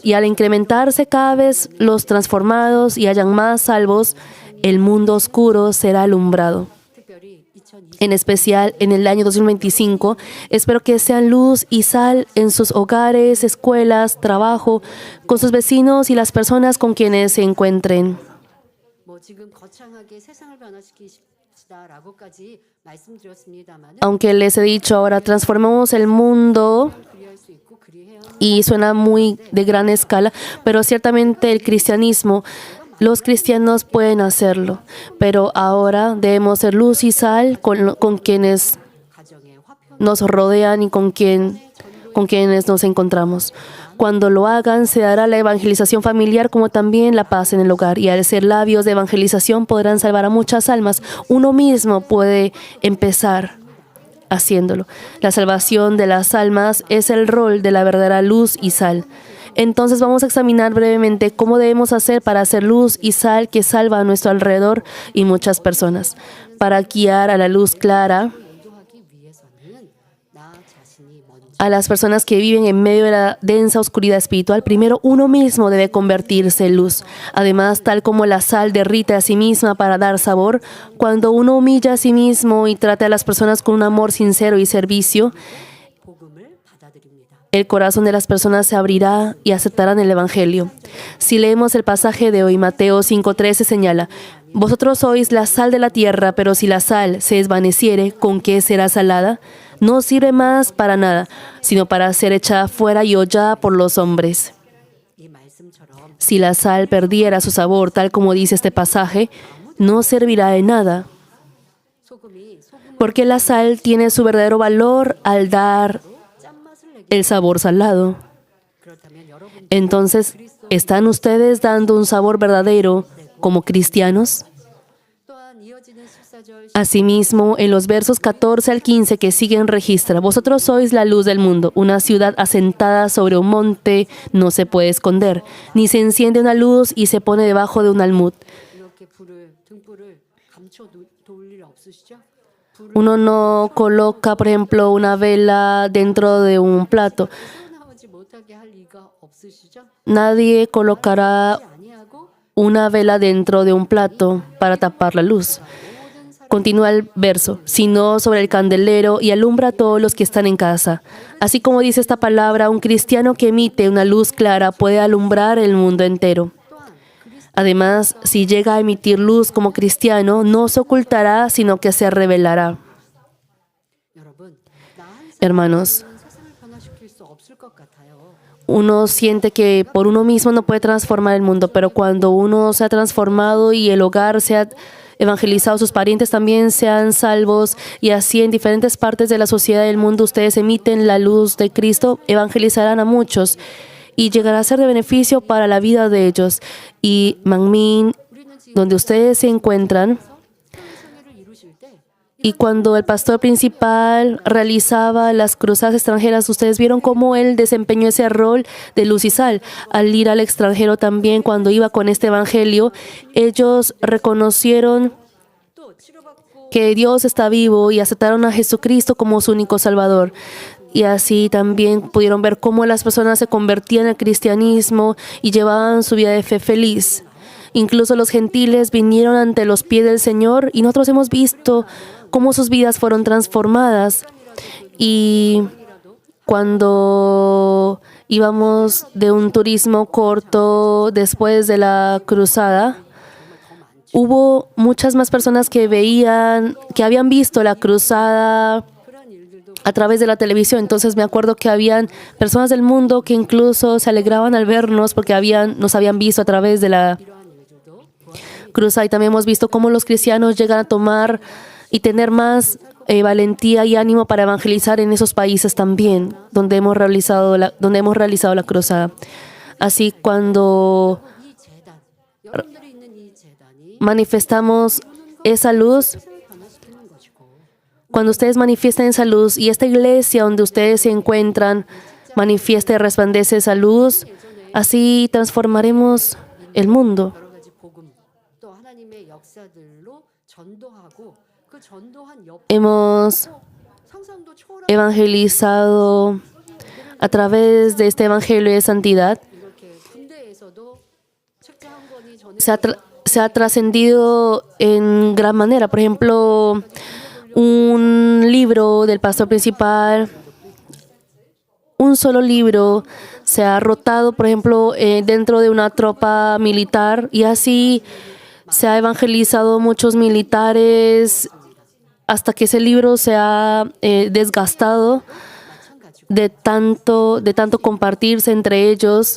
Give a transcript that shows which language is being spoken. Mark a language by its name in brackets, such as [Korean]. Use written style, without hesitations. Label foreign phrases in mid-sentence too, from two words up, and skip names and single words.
[Spanish] Y al incrementarse cada vez los transformados y hayan más salvos, el mundo oscuro será alumbrado. [Korean] 특별히 2020 [Spanish] En especial en el año 2025, espero que sean luz y sal en sus hogares, escuelas, trabajo, con sus vecinos y las personas con quienes se encuentren. [Korean] 뭐 지금 거창하게 세상을 변화시키시다라고까지 말씀드렸습니다만 [Spanish] Aunque les he dicho ahora, transformemos el mundo [Korean] 그리할 수 있고 그리해야 하는 [Spanish] y suena muy de gran escala, pero ciertamente el cristianismo, los cristianos pueden hacerlo, pero ahora debemos ser luz y sal con quienes [Korean] 가정의 화평 [Spanish] nos rodean y con quienes nos encontramos. Cuando lo hagan, se dará la evangelización familiar como también la paz en el hogar. Y al ser labios de evangelización podrán salvar a muchas almas. Uno mismo puede empezar haciéndolo. La salvación de las almas es el rol de la verdadera luz y sal. Entonces vamos a examinar brevemente cómo debemos hacer para hacer luz y sal que salva a nuestro alrededor y muchas personas. Para guiar a la luz clara [Korean] 인도하기 위해서는 나 자신이 먼저 [Spanish] a las personas que viven en medio de la densa oscuridad espiritual, primero uno mismo debe convertirse en luz. Además, tal como la sal derrite a sí misma para dar sabor, cuando uno humilla a sí mismo y trata a las personas con un amor sincero y servicio, [Korean] 복음을 받아들입니다. [Spanish] el corazón de las personas se abrirá y aceptarán el Evangelio. Si leemos el pasaje de hoy, Mateo 5:13 señala, vosotros sois la sal de la tierra, pero si la sal se desvaneciere, ¿con qué será salada? No sirve más para nada, sino para ser echada fuera y hollada por los hombres. [Korean] 이 말씀처럼 [Spanish] Si la sal perdiera su sabor, tal como dice este pasaje, no servirá de nada, [Korean] 소금이 소금 [Spanish] porque la sal tiene su verdadero valor al dar [Korean] 짠맛을 내기 [Spanish] el sabor salado. [Korean] 그렇다면 여러분 [Spanish] Entonces, ¿están ustedes dando un sabor verdadero como cristianos? [Korean] 또한 이어지는 14절 [Spanish] Asimismo, en los versos 14 al 15 que siguen registra, vosotros sois la luz del mundo, una ciudad asentada sobre un monte no se puede esconder, ni se enciende una luz y se pone debajo de un almud. [Korean] 이렇게 등불을 감춰 놓을 일 없으시죠? 불을 [Spanish] Uno no coloca, por ejemplo, una vela dentro de un plato. [Korean] 튀어나오지 못하게 할 리가 없으시죠? [Spanish] Nadie colocará [Korean] 아니하고 [Spanish] una vela dentro de un plato para tapar la luz. Continúa el verso, sino sobre el candelero y alumbra a todos los que están en casa. Así como dice esta palabra, un cristiano que emite una luz clara puede alumbrar el mundo entero. Además, si llega a emitir luz como cristiano, no se ocultará, sino que se revelará. [Korean] 여러분 나한 [Spanish] Hermanos, [Korean] 사람은 세상을 변화시킬 수 없을 것 같아요. [Spanish] uno siente que por uno mismo no puede transformar el mundo, pero cuando uno se ha transformado y el hogar se ha evangelizado, sus parientes también sean salvos, y así en diferentes partes de la sociedad del mundo ustedes emiten la luz de Cristo, evangelizarán a muchos y llegará a ser de beneficio para la vida de ellos. Y Mangmin, donde ustedes se encuentran, [Korean] 성회를 이루실 때 [Spanish] y cuando el pastor principal realizaba las cruzadas extranjeras, ustedes vieron cómo él desempeñó ese rol de luz y sal. Al ir al extranjero también, cuando iba con este evangelio, ellos reconocieron [Korean] 또 치료받고 [Spanish] que Dios está vivo y aceptaron a Jesucristo como su único Salvador. Y así también pudieron ver cómo las personas se convertían al cristianismo y llevaban su vida de fe feliz. Incluso los gentiles vinieron ante los pies del Señor y nosotros hemos visto cómo sus vidas fueron transformadas. Y cuando íbamos de un turismo corto después de la cruzada, hubo muchas más personas que habían visto la cruzada [Korean] 그런 일들도 [Spanish] a través de la televisión. Entonces me acuerdo que habían personas del mundo que incluso se alegraban al vernos porque nos habían visto a través de la [Korean] 이러한 일들도 [Spanish] cruzada. Y también hemos visto cómo los cristianos llegan a tomar y tener más valentía y ánimo para evangelizar en esos países también, donde hemos realizado la cruzada. Así, cuando [Korean] 이 재단, 여러분들이 있는 이 재단이 [Spanish] manifestamos esa luz, [Korean] 세상을 변화시키는 것이고 [Spanish] cuando ustedes manifiestan esa luz y esta iglesia donde ustedes se encuentran manifiesta y resplandece esa luz, así transformaremos el mundo. [Korean] 여러 가지 복음 또 하나님의 역사들로 전도하고 그 전도한 옆 [Spanish] Hemos [Korean] 상상도 초월한 [Spanish] evangelizado a través de este evangelio de santidad. [Korean] 이렇게 군대에서도 책자 한 권이 전해 [Spanish] Se ha trascendido en gran manera. Por ejemplo, un libro del pastor principal, un solo libro se ha rotado, por ejemplo, dentro de una tropa militar, y así se ha evangelizado muchos militares hasta que ese libro se ha desgastado de tanto compartirse entre ellos.